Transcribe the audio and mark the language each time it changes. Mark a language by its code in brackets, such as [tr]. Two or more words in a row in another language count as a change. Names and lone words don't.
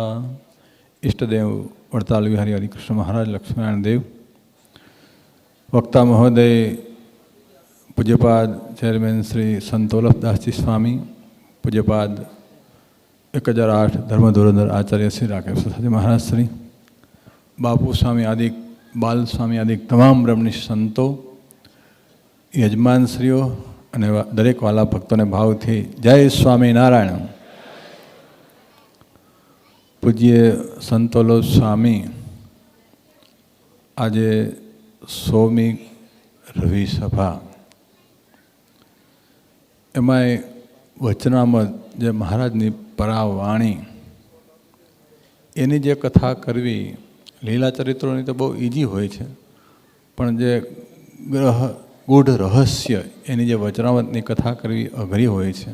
[gu] ઇષ્ટદેવ વડતાલ વિહારી હરિકૃષ્ણ મહારાજ લક્ષ્મીનારાયણ દેવ, વક્તા મહોદય પૂજ્યપાદ ચેયરમેન શ્રી સંત વલ્લભદાસ જી સ્વામી, પૂજ્યપાદ 1008 ધર્મધુરંધર આચાર્ય શ્રી રાકેશ જી મહારાજ શ્રી, બાપુ સ્વામી આદિ, બાલ સ્વામી આદિ તમામ બ્રહ્મનિષ્ઠ સંતો, યજમાનશ્રીઓ અને દરેક વાલા ભક્તોને ભાવથી જય સ્વામિનારાયણ। પૂજ્ય સંતોલો સ્વામી આજે 100મી રવિ સભા, એમાંય વચનામૃત જે મહારાજની પરાવાણી એની જે કથા કરવી, લીલા ચરિત્રોની તો બહુ ઇઝી હોય છે, પણ જે ગૂઢ રહસ્ય એની જે વચનામૃતની કથા કરવી અઘરી હોય છે।